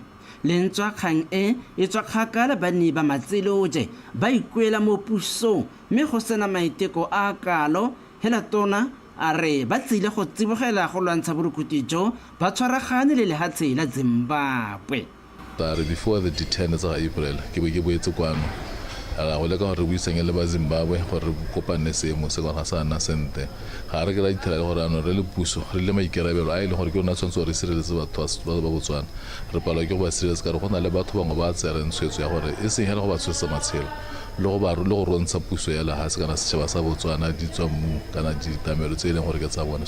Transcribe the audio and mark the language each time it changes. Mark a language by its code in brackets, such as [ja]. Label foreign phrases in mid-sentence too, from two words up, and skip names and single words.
[tn] Lentswa kgang e tswa kgakala banni ba Matsiloje ba ikuela mo pusong mme go sena maiteko a kalo. Hela Tona a re ba tsile go tsibogela go lwantsha borukhuthi jo ba tshwaragane le lehatshe la Zimbabwe. [en] Before the 10th of April [tn] ke boetse kwano ga go leka gore buiseng le ba Zimbabwe gore kopane seemo se ga sana sente ga re ke ra itela gore ano re le puso re le maikerabelo a ile gore ke rona tshwanetse re sireletse batho ba Botswana re palwa ke go ba sireletsa ka re go na le batho bangwe ba tsereng tshwetso ya gore e seng hela go ba tshwetsa matshelo le go rontsha puso ya lahase kana setšhaba sa Botswana di tswa mu kana ditamelo tse e leng gore ke tsa bona.